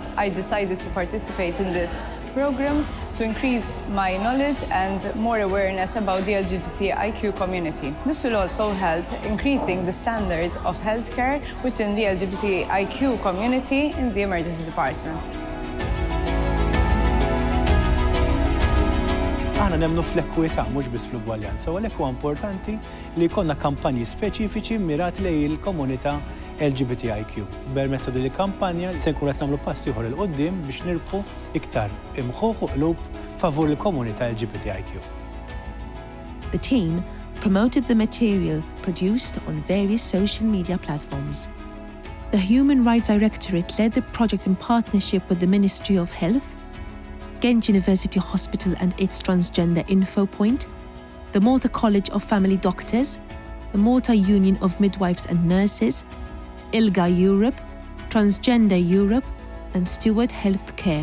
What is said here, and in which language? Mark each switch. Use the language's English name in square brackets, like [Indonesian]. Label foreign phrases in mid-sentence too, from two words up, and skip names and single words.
[English] I decided to participate in this program to increase my knowledge and more awareness about the LGBTIQ community. This will also help increasing the standards of healthcare within the LGBTIQ community in the emergency department. [Maltese] Aħna nemmnu fl-ekwità mhux biss fl-ugwaljanza, u għalhekk huwa importanti li jkollna kampanji speċifiċi mirat lejn il-komunità LGBTIQ. Permezz din il-kampanja se nkunu qed nagħmlu pass ieħor il quddiem biex nirbħu iktar imħuħ u qlub favur il-komunità LGBTIQ. [English] The team promoted the material produced on various social media platforms. The Human Rights Directorate led the project in partnership with the Ministry of Health, Ghent University Hospital and its Transgender Info Point, the Malta College of Family Doctors, the Malta Union of Midwives and Nurses, ILGA Europe, Transgender Europe, and Steward Healthcare.